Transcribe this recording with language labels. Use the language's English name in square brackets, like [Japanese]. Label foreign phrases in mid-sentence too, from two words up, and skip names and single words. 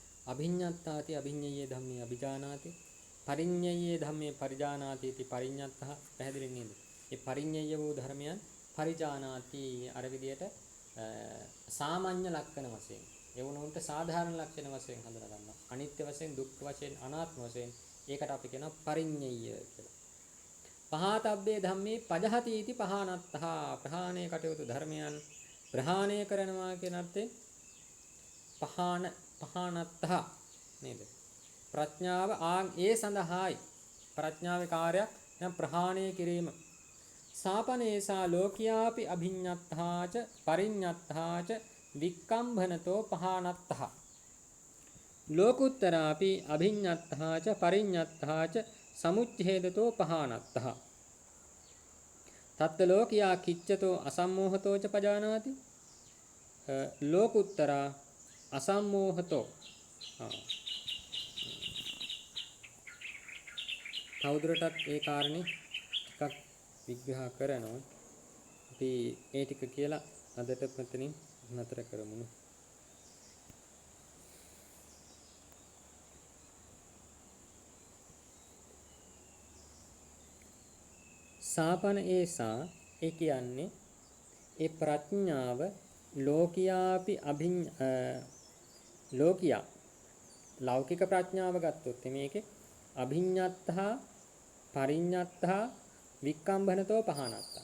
[Pali] අභිඤ්ඤත්තාති අභිඤ්ඤයේ ධම්මේ අභිජානාති පරිඤ්ඤයේ ධම්මේ පරිජානාති इति පරිඤ්ඤත්තහ [Sinhala] පැහැදිලි නේද? ඒ පරිඤ්ඤය වූ ධර්මයන් පරිජානාති අර විදියට සාමාන්‍ය ලක්ෂණ වශයෙන් ඒ වුණොන්ට සාධාරණ ලක්ෂණ වශයෙන් හඳුනා ගන්නවා. අනිත්‍ය වශයෙන්, දුක්ඛ වශයෙන්, අනාත්ම වශයෙන් ඒකට අපි කියනවා පරිඤ්ඤය කියලා. [Pali] පහතබ්බේ ධම්මේ පජහති इति පහනත්තහ [Sinhala] ප්‍රහාණය කටයුතු ධර්මයන් ප්‍රහාණය කරනවා කියන අර්ථයෙන් පහනත්තහ නේද? ප්‍රඥාව ඒ සඳහායි ප්‍රඥාවේ කාර්යයක් නම් ප්‍රහාණය කිරීම. [Pali] සාපනේසා ලෝකියාපි අභිඤ්ඤත්තාච පරිඤ්ඤත්තාච වික්කම්භනතෝ පහනත්තහ ලෝකුත්තරාපි අභිඤ්ඤත්තාච පරිඤ්ඤත්තාච සමුච්ඡේදතෝ පහනත්තහ තත්ත ලෝකියා කිච්ඡතෝ අසම්මෝහතෝ ච පජානාති ලෝකුත්තරා අසම්මෝහතෝ [Sinhala] තවදුරටත් ඒ කාරණේ ටිකක් විග්‍රහ කරනවා. අපි ඒ ටික කියලා අදට මෙතනින් නතර කරමු. [Pali] සාපන ඒසා [Sinhala] ඒ කියන්නේ ඒ ප්‍රඥාව ලෝකියාපි ලෝකියා ලෞකික ප්‍රඥාව ගත්තොත් මේකේ [Pali] අභිඤ්ඤත්තහ පරිඤ්ඤත්තහ වික්කම්භනතෝ පහනත්තා.